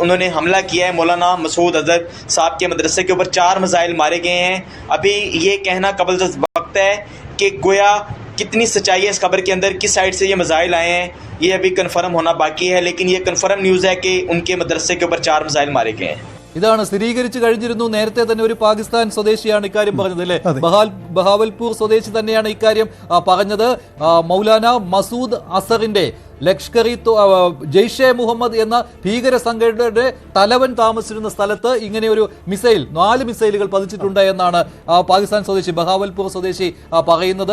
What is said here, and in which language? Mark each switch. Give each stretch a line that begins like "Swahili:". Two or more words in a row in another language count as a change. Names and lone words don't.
Hindi: उन्होंने हमला किया है मौलाना मसूद अजहर साहब के मदरसे के ऊपर। 4 मिसाइल मारे गए हैं। अभी ये कहना कबल वक्त है कि गोया कितनी सच्चाई है इस खबर के अंदर, किस साइड से ये मिसाइल आए हैं, ये अभी कन्फर्म होना बाकी है। लेकिन ये कन्फर्म न्यूज़ है कि उनके मदरसे के ऊपर 4 मिसाइल मारे गए हैं।
Malayalam: ഇതാണ് സ്ഥിരീകരിച്ചു കഴിഞ്ഞിരുന്നു. നേരത്തെ തന്നെ ഒരു പാകിസ്ഥാൻ സ്വദേശിയാണ് ഇക്കാര്യം പറഞ്ഞത് അല്ലേ? ബഹാവൽപൂർ സ്വദേശി തന്നെയാണ് ഇക്കാര്യം പറഞ്ഞത്. മൗലാന മസൂദ് അസറിന്റെ ലഷ്കർ-ഇ ജെയ്ഷെ മുഹമ്മദ് എന്ന ഭീകര സംഘടനയുടെ തലവൻ താമസിച്ചിരുന്ന സ്ഥലത്ത് ഇങ്ങനെ ഒരു മിസൈൽ 4 മിസൈലുകൾ പതിച്ചിട്ടുണ്ട് എന്നാണ് പാകിസ്ഥാൻ സ്വദേശി ബഹാവൽപൂർ സ്വദേശി പറയുന്നത്.